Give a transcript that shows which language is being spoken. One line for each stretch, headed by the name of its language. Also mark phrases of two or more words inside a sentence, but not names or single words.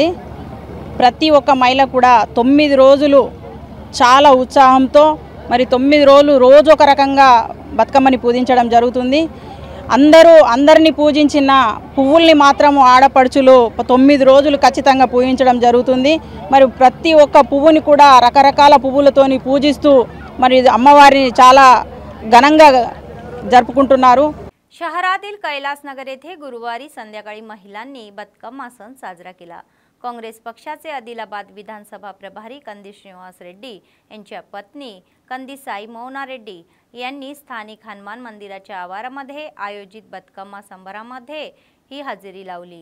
Telugu: ప్రతి ఒక్క మహిళ కూడా 9 రోజులు చాలా ఉత్సాహంతో మరి 9 రోజులు రోజు ఒక రకంగా బతుకమ్మని పూజించడం జరుగుతుంది. అందరినీ పూజించిన పువ్వుల్ని మాత్రము ఆడపడుచులు 9 రోజులు ఖచ్చితంగా పూజించడం జరుగుతుంది. మరి ప్రతి ఒక్క పువ్వుని కూడా రకరకాల పువ్వులతోని పూజిస్తూ మరి అమ్మవారిని చాలా ఘనంగా जरुपुకుంటున్నారు।
Marathi: शहरातील कैलास नगर येथे गुरुवारी संध्याकाळी महिलांनी बतकम्मा सण साजरा केला। काँग्रेस पक्षाचे आदिलाबाद विधानसभा प्रभारी कंदी श्रीनिवास रेड्डी यांच्या पत्नी कंदी साई मौना रेड्डी यांनी स्थानिक हनुमान मंदिराच्या आवारामध्ये आयोजित बतकम्मा संभारामध्ये ही हजेरी लावली।